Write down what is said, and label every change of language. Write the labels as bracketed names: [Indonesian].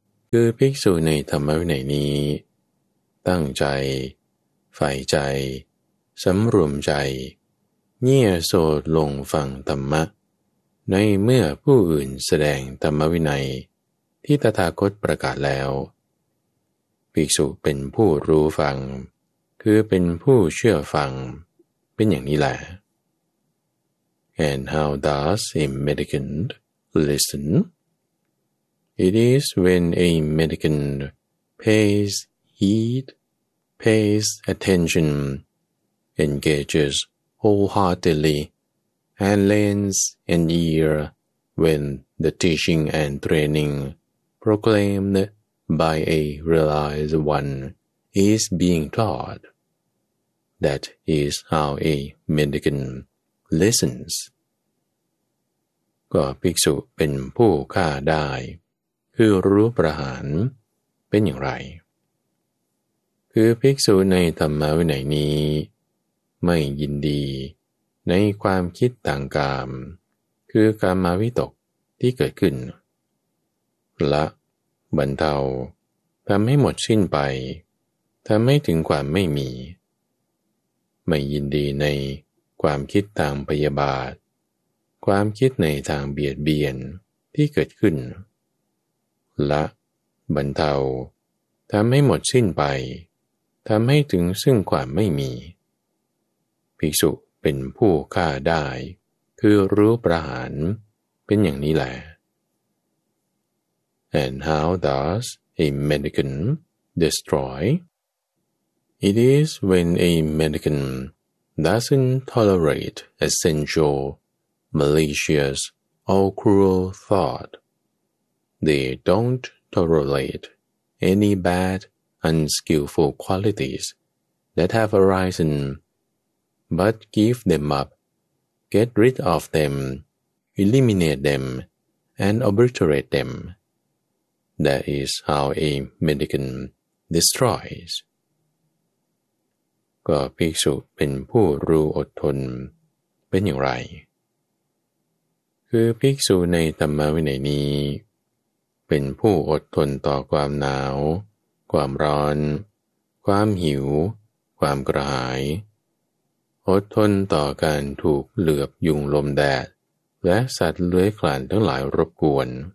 [Thai] คือภิกษุในธรรมวินัยนี้ตั้งใจใฝ่ใจสำรวมใจเงี่ยโสดลงฟังธรรมะในเมื่อผู้อื่นแสดงธรรมวินัยที่ตถาคตประกาศแล้วภิกษุเป็นผู้รู้ฟังคือเป็นผู้เชื่อฟังเป็นอย่างนี้แหละ [English] And how does a mendicant listen? It is when a mendicant pays heed, pays attention, engages wholeheartedly, and lends an ear when the teaching and training proclaimed by a realized one is being taught. That is how a mendicant listens. [Thai] ก็ภิกษุเป็นผู้ฆ่าได้คือรู้ประหารเป็นอย่างไรคือภิกษุในธรรมวินัยนี้ไม่ยินดีในความคิดต่างกามคือกามวิตกที่เกิดขึ้น ละบรรเทาทำให้หมดสิ้นไปทำให้ถึงความไม่มีไม่ยินดีในความคิดทางพยาบาทความคิดในทางเบียดเบียนที่เกิดขึ้น ละบรรเทาทำให้หมดสิ้นไปทำให้ถึงซึ่งความไม่มีภิกษุเป็นผู้ฆ่าได้คือรู้ประหารเป็นอย่างนี้แหละ [English] And how does a mendicant destroy? It is when a mendicant doesn't tolerate essential, malicious, or cruel thought. They don't tolerate any bad, unskillful qualities that have arisen, but give them up, get rid of them, eliminate them, and obliterate them. That is how a mendicant destroys. [Thai] ก็ภิกษุเป็นผู้รู้อดทนเป็นอย่างไรคือภิกษุในธรรมวินัยนี้เป็นผู้อดทนต่อความหนาวความร้อนความหิวความกระหายอดทนต่อการถูกเหลือบยุงลมแดดและสัตว์เลื้อยคลานทั้งหลายรบกวน